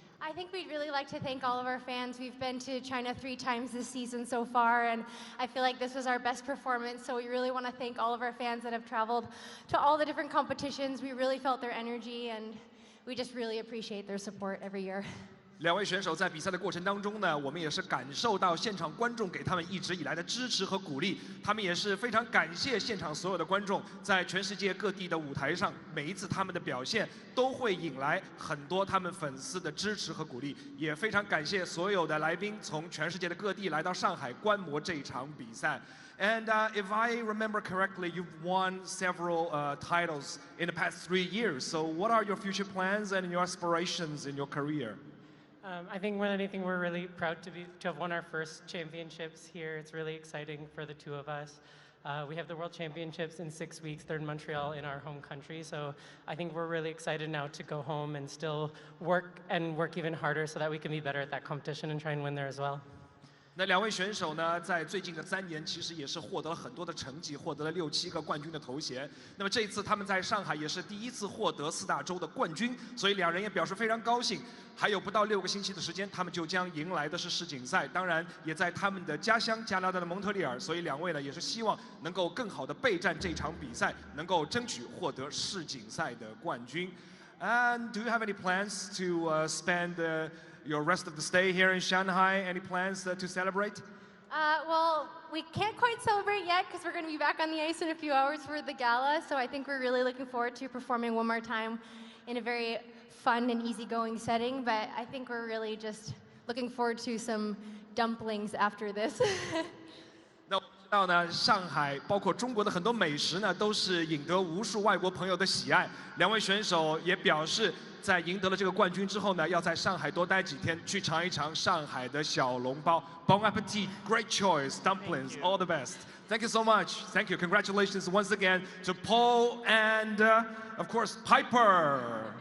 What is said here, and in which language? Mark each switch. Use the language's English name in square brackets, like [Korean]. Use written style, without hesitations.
[English] I think we'd really like to thank all of our fans. We've been to China 3 times this season so far, and I feel like this was our best performance, so we really want to thank all of our fans that have traveled to all the different competitions. We really felt their energy, and we just really appreciate their support every year. [Chinese] 两位选手在比赛的过程当中呢，我们也是感受到现场观众给他们一直以来的支持和鼓励，他们也是非常感谢现场所有的观众，在全世界各地的舞台上，每一次他们的表现都会引来很多他们粉丝的支持和鼓励，也非常感谢所有的来宾从全世界的各地来到上海观摩这场比赛。 [English] And if I remember correctly, you've won several titles in the past 3 years. So what are your future plans and your aspirations in your career? I think more than anything, we're really proud to have won our first championships here. It's really exciting for the two of us. We have the World Championships in 6 weeks. They're in Montreal in our home country. So I think we're really excited now to go home and still work even harder so that we can be better at that competition and try and win there as well. [Chinese] 那两位选手呢，在最近的3年，其实也是获得了很多的成绩，获得了6、7个冠军的头衔。那么这一次他们在上海也是第一次获得4大洲的冠军，所以两人也表示非常高兴。还有不到6个星期的时间，他们就将迎来的是世锦赛，当然也在他们的家乡加拿大的蒙特利尔。所以两位呢，也是希望能够更好的备战这场比赛，能够争取获得世锦赛的冠军。 [English] And do you have any plans to spend your rest of the stay here in Shanghai? Any plans to celebrate? Well, we can't quite celebrate yet because we're going to be back on the ice in a few hours for the gala. So I think we're really looking forward to performing one more time in a very fun and easygoing setting. But I think we're really just looking forward to some dumplings after this. [Chinese] 那我知道呢，上海包括中国的很多美食呢，都是引得无数外国朋友的喜爱。两位选手也表示，在赢得了这个冠军之后呢，要在上海多待几天，去尝一尝上海的小笼包。 [English] Bon appetit, great choice, dumplings, all the best. Thank you so much. Thank you. Congratulations once again to Paul and of course Piper.